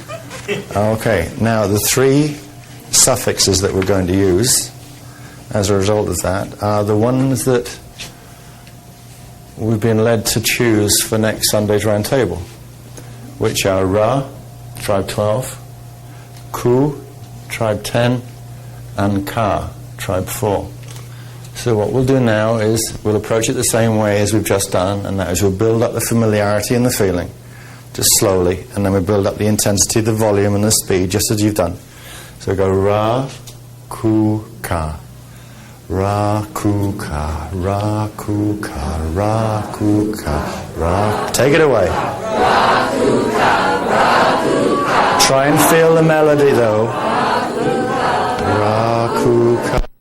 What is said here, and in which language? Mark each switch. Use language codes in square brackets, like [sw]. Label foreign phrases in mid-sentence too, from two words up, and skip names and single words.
[en] Okay, now the 3 suffixes that we're going to use as a result of that are the ones that we've been led to choose for next Sunday's round table, which are Ra, tribe 12, Ku, tribe 10, and Ka, tribe 4. So what we'll do now is we'll approach it the same way as we've just done, and that is we'll build up the familiarity and the feeling, just slowly, and then we'll build up the intensity, the volume, and the speed, just as you've done. So we go Ra, Ku, Ka. Ra, Ku, Ka. Ra, Ku, Ka. Ra, Ku, Ka. Ra. Take it away. Ra, Ku, Ka. Ra, Ku, Ka. Try and feel the melody, though. Ra, Ku, Ka. Ra, Ku, Ka.